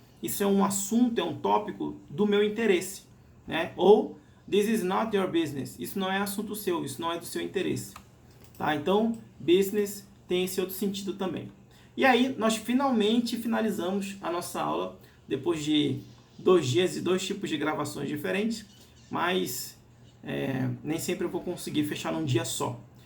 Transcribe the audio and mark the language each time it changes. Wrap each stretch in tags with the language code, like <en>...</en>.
<pt>Isso é um assunto, é um tópico do meu interesse, né?</pt> <en>Ou this is not your business.</en> <pt>Isso não é assunto seu, isso não é do seu interesse. Tá? Então, business tem esse outro sentido também. E aí, nós finalmente finalizamos a nossa aula, depois de 2 dias e 2 tipos de gravações diferentes, mas nem sempre eu vou conseguir fechar num dia só.</pt>